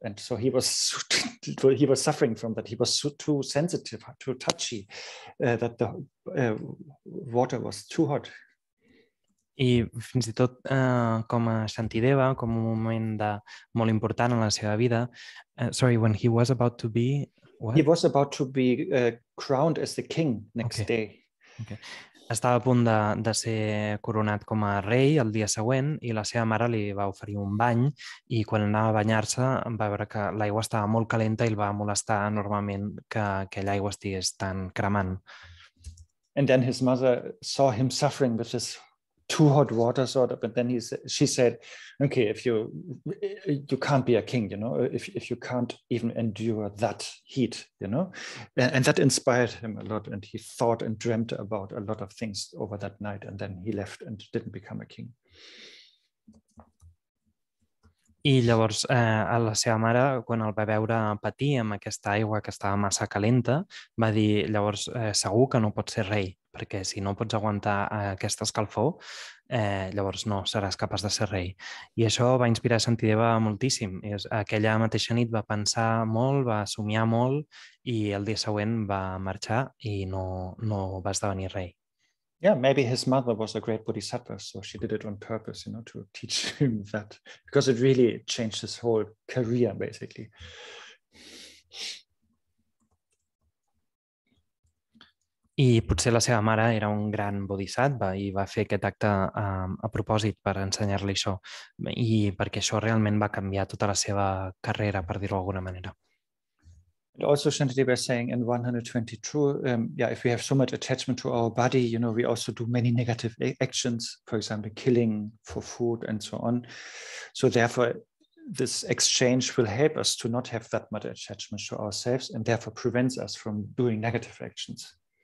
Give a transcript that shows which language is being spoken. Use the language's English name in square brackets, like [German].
[English] And so he was suffering from that. He was too sensitive, too touchy, that the water was too hot. [Catalan] I fins i tot com a Shantideva, com un moment molt important en la seva vida, [English] when he was about to be... What? He was about to be crowned as the king next day. Okay. [Catalan] Estava a punt de ser coronat com a rei el dia següent i la seva mare li va oferir un bany i quan anava a banyar-se va veure que l'aigua estava molt calenta i el va molestar enormement que aquella aigua estigués tan cremant. [English] And then his mother saw him suffering with this too hot water sort of, and then she said, okay, if you can't be a king, if you can't even endure that heat, and that inspired him a lot, and he thought and dreamt about a lot of things over that night, and then he left and didn't become a king. [Catalan] I llavors la seva mare, quan el va veure patir amb aquesta aigua que estava massa calenta, va dir, llavors segur que no pots ser rei, perquè si no pots aguantar aquesta escalfor, llavors no seràs capaç de ser rei. I això va inspirar Shantideva moltíssim. Aquella mateixa nit va pensar molt, va somiar molt i el dia següent va marxar i no va esdevenir rei. [English] Yeah, maybe his mother was a great bodhisattva, so she did it on purpose, to teach him that, because it really changed his whole career, basically. [Catalan] I potser la seva mare era un gran bodhisattva i va fer aquest acte a propòsit per ensenyar-li això i perquè això realment va canviar tota la seva carrera, per dir-ho d'alguna manera. [English] And also Shantideva is saying in 122, if we have so much attachment to our body, we also do many negative actions, for example, killing for food and so on. So therefore, this exchange will help us to not have that much attachment to ourselves and therefore prevents us from doing negative actions.